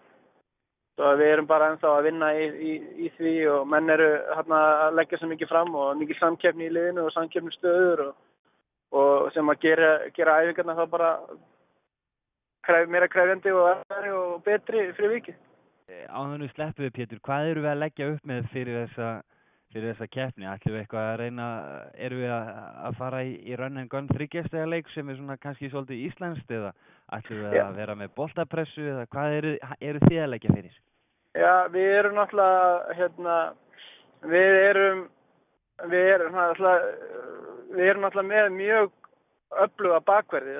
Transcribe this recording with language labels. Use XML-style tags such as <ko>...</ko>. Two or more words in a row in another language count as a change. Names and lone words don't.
<is>Svo við erum bara ennþá að vinna í því og menn eru að leggja svo mikið fram og mikið samkeppni í liðinu og samkeppnisstöður og sem að gera æfingarna þá bara meira krefjandi og betri fyrir vikið. Áður við sleppum við Pétur, hvað eru við að leggja upp með fyrir þessa keppni? Ætlum við eitthvað að reyna, erum við að fara í</is> <en>run and gun</en> <is>3-stiga leik sem er svona kannski svolítið íslenskt eða ætlum við að vera með boltapressu eða hvað eru þið að leggja fyrir? Já, við erum náttúrulega með mjög öfluga bakverði.</is>